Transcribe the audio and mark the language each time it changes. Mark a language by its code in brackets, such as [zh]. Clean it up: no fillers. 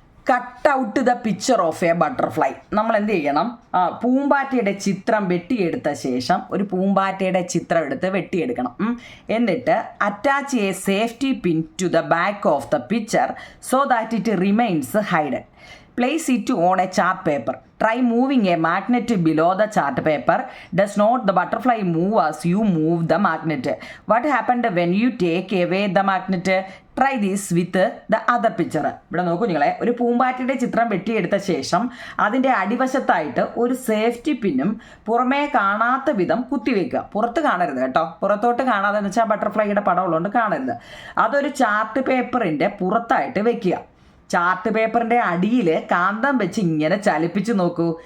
[en] Cut out the picture of a butterfly. [ml] നമ്മൾ എന്ത് ചെയ്യണം? പൂമ്പാറ്റയുടെ ചിത്രം വെട്ടിയെടുത്ത ശേഷം ഒരു പൂമ്പാറ്റയുടെ ചിത്രം എടുത്ത് വെട്ടിയെടുക്കണം. എന്നിട്ട് [en] Attach a safety pin to the back of the picture so that it remains hidden. Place it on a chart paper. Try moving a magnet below the chart paper. Does not the butterfly move as you move the magnet? What happened when you take away the magnet? Try this with the other picture. [ml] ഇവിടെ നോക്കൂ നിങ്ങളെ, ഒരു പൂമ്പാറ്റയുടെ ചിത്രം വെട്ടിയെടുത്ത ശേഷം അതിൻ്റെ അടിവശത്തായിട്ട് ഒരു safety പിന്നും പുറമേ കാണാത്ത വിധം കുത്തിവെക്കുക. പുറത്ത് കാണരുത് കേട്ടോ, പുറത്തോട്ട് കാണാതെ എന്ന് വെച്ചാൽ ബട്ടർഫ്ലൈയുടെ പടം ഉള്ളതുകൊണ്ട് കാണരുത്. അതൊരു ചാർട്ട് പേപ്പറിൻ്റെ പുറത്തായിട്ട് വെക്കുക. ചാർട്ട് പേപ്പറിൻ്റെ അടിയിൽ കാന്തം വെച്ച് ഇങ്ങനെ ചലിപ്പിച്ച് നോക്കൂ.